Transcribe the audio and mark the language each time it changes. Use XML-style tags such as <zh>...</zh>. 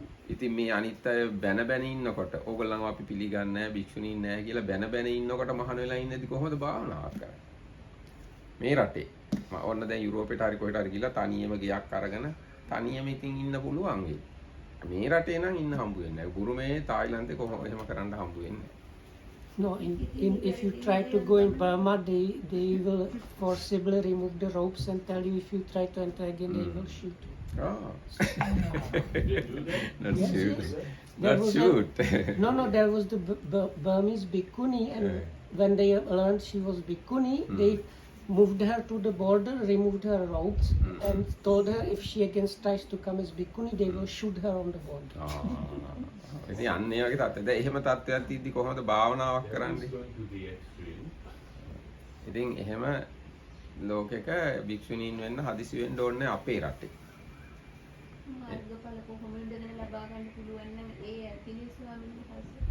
<si>ඉතින් මේ අනිත් අය බැන ඉන්නකොට ඕගොල්ලන්ව අපි පිළිගන්නේ නැහැ භික්ෂුණීන් නැහැ කියලා බැන ඉන්නකොට මහාන වෙලා ඉන්නදී කොහොමද භාවනාවක් කරන්නේ? මේ රටේ ඔන්න දැන් යුරෝපෙට හරි කොහෙට හරි ගිහලා තනියම ගයක් අරගෙන තනියම ඉතින් ඉන්න පුළුවන් වෙයි. මේ රටේ නම් ඉන්න හම්බ වෙන්නේ නැහැ. බුරුමේ තායිලන්තේ කොහොම එහෙම කරන්න හම්බ වෙන්නේ නැහැ.</si> <en>no, if you try to go in Burma, they will forcibly remove the ropes and tell you if you try to enter again, they will shoot you. Oh. They do that? Not Yes, shoot. yes. Not shoot. No, there was the Burmese bhikkhuni, and when they learned she was bhikkhuni, they moved her to the border, removed her robes, and told her if she again tries to come as bhikkhuni, they will shoot her on the border.</en> <si>ඉතින් අන්න ඒ වගේ තත්ත්වයක්. දැන් එහෙම තත්ත්වයක් තියදී කොහොමද භාවනාවක් කරන්නේ?</si> <en>Going to the extreme.</en> <si>ඉතින් එහෙම ලෝකෙක භික්ෂුණීන් වෙන්න හදිසි වෙන්න ඕනේ අපේ රටේ. මාර්ගඵල කොහොමද ලබා ගන්න පුළුවන් නම් ඒ ඇතිනේ ස්වාමීන් වහන්සේ.</si>